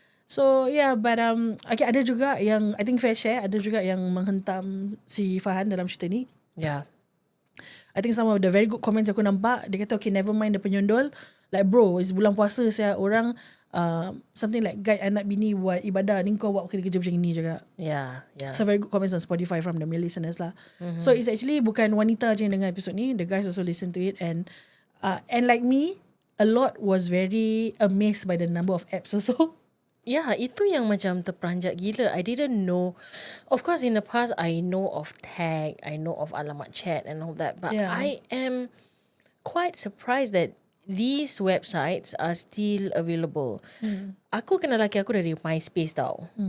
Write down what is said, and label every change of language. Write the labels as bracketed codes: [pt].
[en] So yeah, but okay, [ms] ada juga yang [en] I think fair share, [ms] ada juga yang menghentam si Fahan dalam cerita ni. [en] Yeah. I think some of the very good comments [ms] aku nampak, dia kata [en] okay, never mind the penyondol. Like bro, it's [ms] bulan puasa saya, orang [en] something like guide [ms] anak bini buat ibadah, ni kau buat kerja macam ni juga. [en] Yeah. So very good comments on Spotify from the male listeners lah. So it's actually [ms] bukan wanita je yang dengar [en] episode ni, the guys also listen to it, and like me, a lot was very amazed by the number of apps also. [ms] Yeah, itu yang macam terperanjat gila. [en] I didn't know. Of course, in the past, I know of tag, I know of alamat chat and all that. But I am quite surprised that these websites are still available. [ms] Aku kenal laki aku dari MySpace tau.